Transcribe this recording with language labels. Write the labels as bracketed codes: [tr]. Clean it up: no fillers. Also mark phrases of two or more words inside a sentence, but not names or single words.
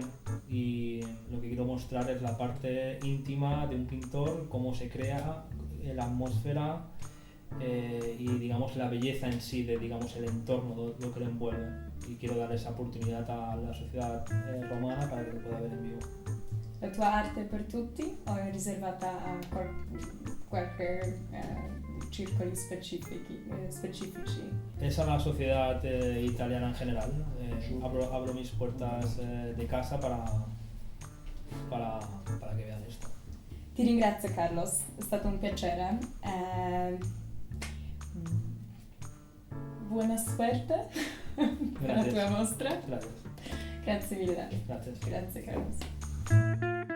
[es] Y lo que quiero mostrar es la parte íntima de un pintor, cómo se crea, la atmósfera y digamos la belleza en sí, digamos el entorno, lo que lo envuelve. Y quiero dar esa oportunidad a la sociedad romana para que lo pueda ver en vivo. [it] La tua arte è per tutti o è riservata a qualche circoli specifici? [es] Es a la sociedad italiana en general. Abro mis puertas de casa para que vean esto. [it] Ti ringrazio Carlos, è stato un piacere. Buona suerte per la tua mostra. [es] Gracias. [it] Grazie mille. [es] Gracias. [it] Grazie Carlos.